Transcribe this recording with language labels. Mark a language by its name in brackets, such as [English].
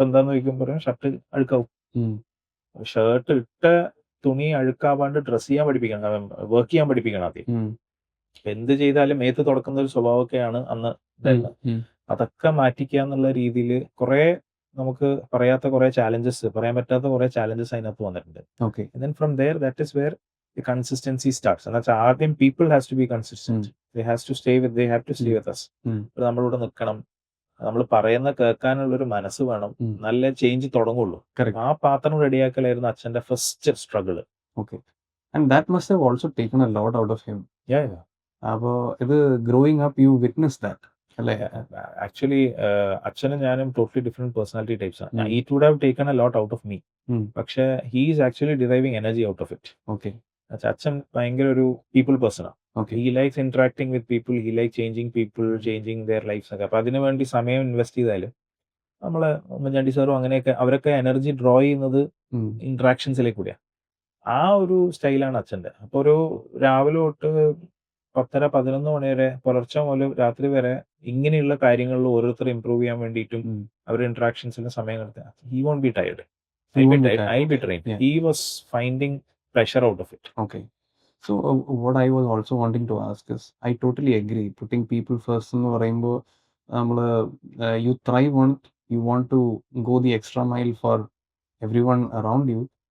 [Malayalam] അപ്പൊ എന്താന്ന് ചോദിക്കുമ്പോൾ പറയും ഷർട്ട് അഴുക്കാവും. ഷർട്ട് ഇട്ട തുണി അഴുക്കാവാണ്ട് ഡ്രസ് ചെയ്യാൻ പഠിപ്പിക്കണം, വർക്ക് ചെയ്യാൻ പഠിപ്പിക്കണം ആദ്യം. എന്ത് ചെയ്താലും മേത്ത് തുടക്കുന്ന ഒരു സ്വഭാവമൊക്കെയാണ് അന്ന് ഉണ്ടായിരുന്നത്. അതൊക്കെ മാറ്റിക്കുക എന്നുള്ള രീതിയിൽ കുറെ നമുക്ക് പറയാത്ത കുറെ ചാലഞ്ചസ്, പറയാൻ പറ്റാത്ത കുറെ ചാലഞ്ചസ് അതിനകത്ത് വന്നിട്ടുണ്ട്. [English] And then from there, that is where the consistency starts. [Malayalam] എന്നുവെച്ചാൽ ആദ്യം [English] people has to be consistent. They have to stay with us. [Malayalam] നമ്മളിവിടെ നിൽക്കണം, നമ്മൾ പറയുന്ന കേൾക്കാനുള്ളൊരു മനസ്സ് വേണം, നല്ല ചേഞ്ച് തുടങ്ങുള്ളൂ. ആ പാത്രം റെഡിയാക്കലായിരുന്നു അച്ഛന്റെ first struggle. [English] And that must have also taken a lot out of him. [Malayalam] അപ്പോൾ ഇത് [English] Growing up you witness that അല്ലേ? [Malayalam] ആക്ച്വലി അച്ഛനും ഞാനും ടോട്ടലി ഡിഫറെന്റ് പേഴ്സണാലിറ്റി ടൈപ്സ് ആണ്. [English] it would have taken a lot out of me, [Malayalam] പക്ഷെ [English] He is actually deriving energy out of it. [Malayalam] അച്ഛൻ ഭയങ്കര ഒരു പീപ്പിൾ പേഴ്സൺ ആണ്. [English] he likes interacting with people, he like changing people, changing their lives [Malayalam] ഒക്കെ. അപ്പൊ അതിനു വേണ്ടി സമയം ഇൻവെസ്റ്റ് ചെയ്താലും നമ്മള് ഉമ്മൻചാണ്ടി സാറും അങ്ങനെയൊക്കെ അവരൊക്കെ എനർജി ഡ്രോ ചെയ്യുന്നത് ഇന്ററാക്ഷൻസിലേക്ക് കൂടിയാണ്. ആ ഒരു സ്റ്റൈലാണ് അച്ഛന്റെ. അപ്പൊ ഒരു രാവിലെ തൊട്ട് 10-11 മണി വരെ, പുലർച്ചെ മുതൽ രാത്രി വരെ ഇങ്ങനെയുള്ള കാര്യങ്ങളിൽ ഓരോരുത്തർ ഇംപ്രൂവ് ചെയ്യാൻ വേണ്ടിയിട്ടും അവരുടെ ഇന്ററാക്ഷൻസിന് സമയം കണ്ടെത്തുക. [English] He won't be tired, I'll be trained. He was finding pleasure out of it. Okay. So what I was also wanting to ask is, I totally agree. Putting people first [Malayalam] എന്ന് പറയുമ്പോൾ നമ്മള് [English] you thrive on it. You want to go the extra mile for everyone around you.